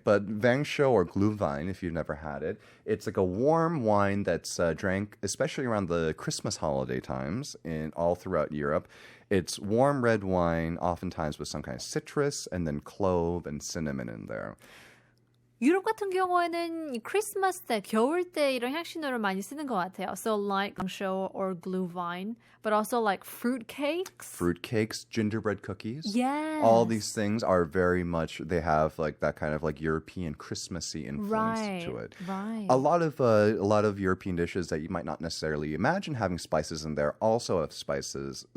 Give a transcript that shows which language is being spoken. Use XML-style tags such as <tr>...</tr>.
<en>But Wangshou or Glühwein, if you've never had it, it's like a warm wine that's drank, especially around the Christmas holiday times in all throughout Europe. It's warm red wine, oftentimes with some kind of citrus and then clove and cinnamon in there.</en> <ko>유럽 같은 경우에는 크리스마스 때, 겨울 때 이런 향신료를 많이 쓰는 것 같아요.</ko> <en>So like Guangzhou or Glühwein, but also like fruit cakes. Fruit cakes, gingerbread cookies. Yes. All these things are very much, they have like that kind of like European Christmassy influence to it. Right. A lot of European dishes that you might not necessarily imagine having spices in there also have spices.</en>